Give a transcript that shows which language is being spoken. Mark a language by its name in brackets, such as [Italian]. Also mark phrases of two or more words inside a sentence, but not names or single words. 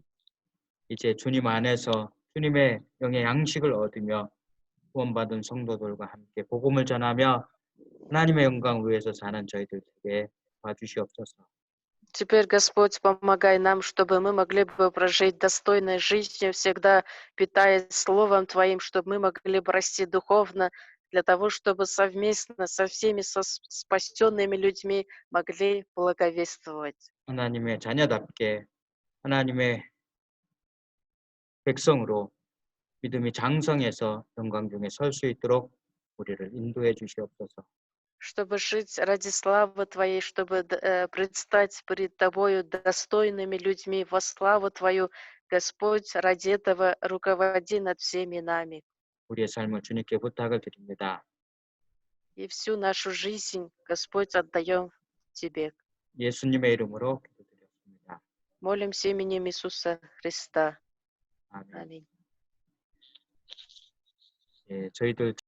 [Korean] 이제 주님 안에서 주님의 영의 양식을 얻으며 구원받은 성도들과 함께 복음을 전하며 하나님의 영광을 위해서 사는 저희들 되게 봐주시옵소서. [Russian] Теперь, Господь, помогай нам, чтобы мы могли бы прожить достойной жизнью, всегда питаясь Словом Твоим, чтобы мы могли бы расти духовно, для того, чтобы совместно со всеми спасенными людьми могли благовествовать. [Korean] 하나님의 자녀답게 하나님의 백성으로 믿음이 장성해서 영광 중에 설 수 있도록 우리를 인도해 주시옵소서. [Russian] Чтобы жить ради славы Твоей, чтобы предстать пред Тобою достойными людьми во славу Твою, Господь, ради этого руководи над всеми нами. [Korean] 우리의 삶을 주님께 부탁을 드립니다. [Russian] И всю нашу жизнь, Господь, отдаем Тебе. [Korean] 예수님의 이름으로 기도드렸습니다. [Russian] Молимся именем Иисуса Христа. [Korean] 아멘. [Russian] Аминь. [Korean] 예, 저희들